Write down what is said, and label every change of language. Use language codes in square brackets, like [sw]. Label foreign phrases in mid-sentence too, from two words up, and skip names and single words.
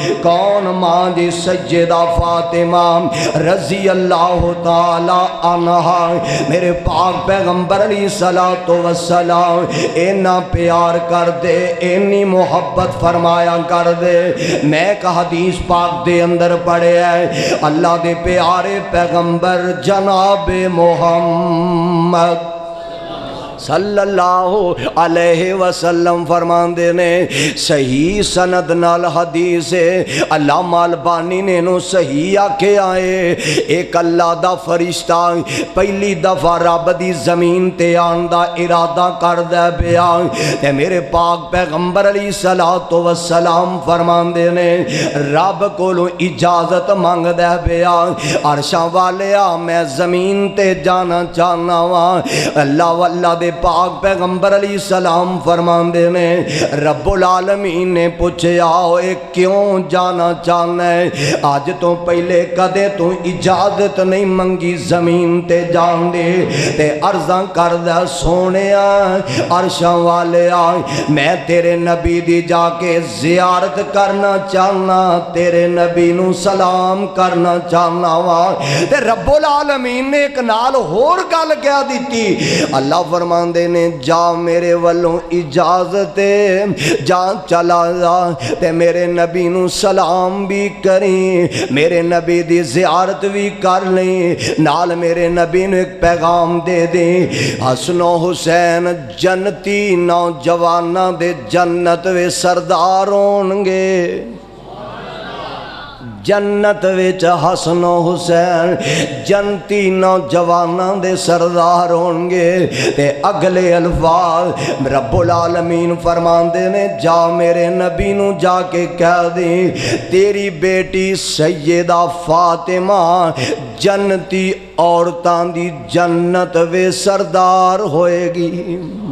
[pa] کون ماں دی سیدہ فاطمہ [ar] رضی اللہ تعالی عنہا [pa] میرے پاک پیغمبر [ar] علیہ السلام [pa] اینا پیار کر دے اینی محبت فرمایا کر دے میں ایک حدیث پاک دے اندر پڑھے ہے اللہ دے پیارے پیغمبر جناب محمد [ar] صلی اللہ علیہ وسلم [pa] فرماندے نے صحیح سند نال حدیث علامہ البانی نے نو صحیح آکھے آئے ایک اللہ دا فرشتہ پہلی دفعہ رب دی زمین تے آن دا ارادہ کر دے پیا تے میرے پاک پیغمبر [ar] علیہ الصلوۃ والسلام [pa] فرماندے نے رب کولو اجازت مانگ دے پیا عرشاں والیا میں زمین تے جانا چاہنا وا اللہ واللہ دے پاک پیغمبر [ar] علیہ السلام [pa] فرماندے نے [ar] رب العالمین [pa] نے پوچھیا اے کیوں جانا چاہنا ہے آج تو پہلے کدے تو اجازت نہیں منگی زمین تے جان دے تے عرضاں کر دے سونیا عرشاں والیا میں تیرے نبی دی جا کے زیارت کرنا چاہنا تیرے نبی نو سلام کرنا چاہنا وا تے [ar] رب العالمین [pa] نے ایک نال ہور گل کیا دیتی اللہ فرماندے نے جا میرے والوں اجازت جا چلا جا تے میرے نبی نو سلام بھی کریں میرے نبی دی زیارت بھی کر لیں نال میرے نبی نے ایک پیغام دے دیں حسن و حسین جنتی نوجواناں دے جنت وے سردار ہونگے جنت وچ حسن و حسین جنتی نوجواناں دے سردار ہونگے تے اگلے الفاظ [ar] رب العالمین [pa] فرماندے نے جا میرے نبی نو جا کے کہہ دیں تیری بیٹی سیدہ فاطمہ جنتی عورتاں دی جنت وے سردار ہوئے گی